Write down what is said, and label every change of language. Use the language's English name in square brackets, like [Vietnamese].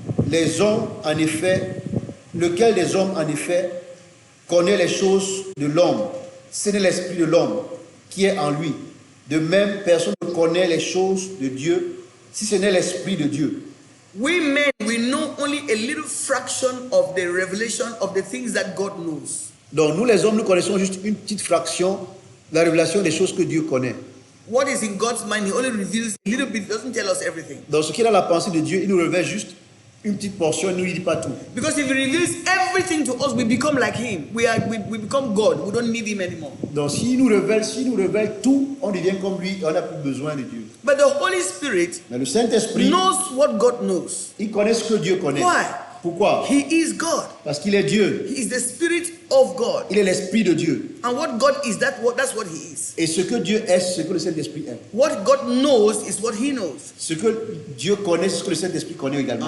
[French] Les hommes, en effet, lequel des hommes, en effet, connaît les choses de l'homme? Ce n'est l'Esprit de l'homme qui est en lui. De même, personne ne connaît les choses de Dieu si ce n'est l'Esprit de Dieu. [English] We men, we know only a little fraction of the revelation of the things that God knows. [French] Donc nous les hommes, nous connaissons juste une petite fraction de la révélation des choses que Dieu connaît. [English] What is in God's mind, he only reveals a little bit, he doesn't tell us everything. [French] Dans ce qui est dans la pensée de Dieu, il nous révèle juste une petite portion, il ne nous dit pas tout. [English] Because if he reveals everything to us, we become like him. We become God. We don't need him anymore. [French] Donc s'il nous révèle tout, on devient comme lui, on n'a plus besoin de Dieu. [English] But the Holy Spirit [French] Mais le Saint-Esprit, [English] knows what God knows. [French] il connaît ce que Dieu connaît. [English] Why? [French] Pourquoi? [English] He is God. [French] Parce qu'il est Dieu. [English] He is the Spirit of God. [French] Il est l'Esprit de Dieu. [English] And what God is, that's what He is. [French] Et ce que Dieu est, c'est ce que le Saint-Esprit est. [English] What God knows is what He knows. [French] Ce que Dieu connaît, c'est ce que le Saint-Esprit connaît également.